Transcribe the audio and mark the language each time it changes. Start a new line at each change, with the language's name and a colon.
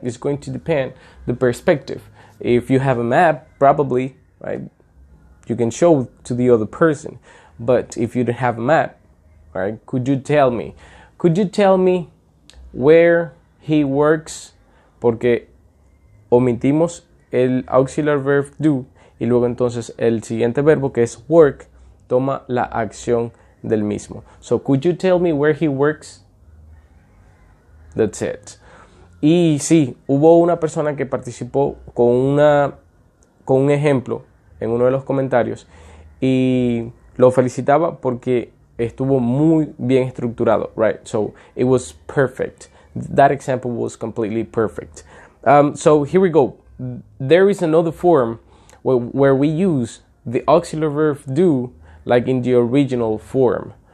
English: It's going to depend the perspective. If you have a map, probably, right, you can show to the other person. But if you don't have a map, right, could you tell me? Could you tell me where he works?
Spanish: Porque omitimos el auxiliar verb do y luego entonces el siguiente verbo, que es work, toma la acción del mismo.
English: So, could you tell me where he works? That's it.
Spanish: Y sí, hubo una persona que participó con un ejemplo en uno de los comentarios y lo felicitaba porque estuvo muy bien estructurado, right?
English: So it was perfect. That example was completely perfect. So here we go. There is another form where we use the auxiliary verb do like in the original form.